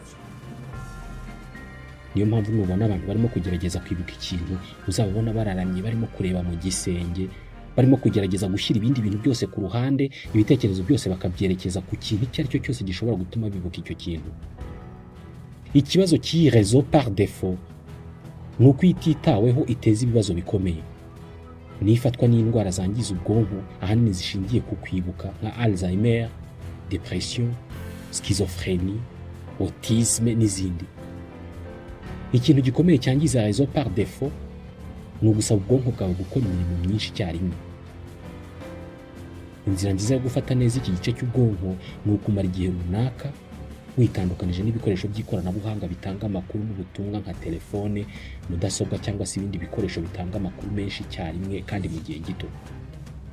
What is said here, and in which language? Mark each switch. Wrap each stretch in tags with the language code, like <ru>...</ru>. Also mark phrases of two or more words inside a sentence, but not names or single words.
<rw>Niyo mpamvu nubona abantu barimo kugerageza kwibuka ikintu, uzababona bararamye barimo kureba mu gisenge, barimo kugerageza gushyira ibindi bintu byose ku ruhande, ibitekerezo byose bakabyerekeza ku kintu icyo ari cyo cyose gishobora gutuma bibuka icyo kintu. Ikibazo cy'iyi</rw> <fr>réseau par défaut</fr> <rw>ni uko ititaweho iteza ibibazo bikomeye. Nifatwa n'indwara zangiza ubwonko ahanini zishingiye ku kwibuka nka Alzheimer, depression, schizophrenie, autisme n'izindi. Ikintu gikomeye cyangiza</rw> <fr>réseau par défaut</fr> <rw>ni ugusaba ubwonko bwawe gukora imirimo myinshi icyarimwe. Inzira nziza yo gufata neza iki gice cy'ubwonko ni ukumara igihe runaka witandukanije n'ibikoresho by'ikoranabuhanga bitanga amakuru n'ubutumwa nka telefone, mudasobwa cyangwa se ibindi bikoresho bitanga amakuru menshi icyarimwe kandi mu gihe gito.</rw>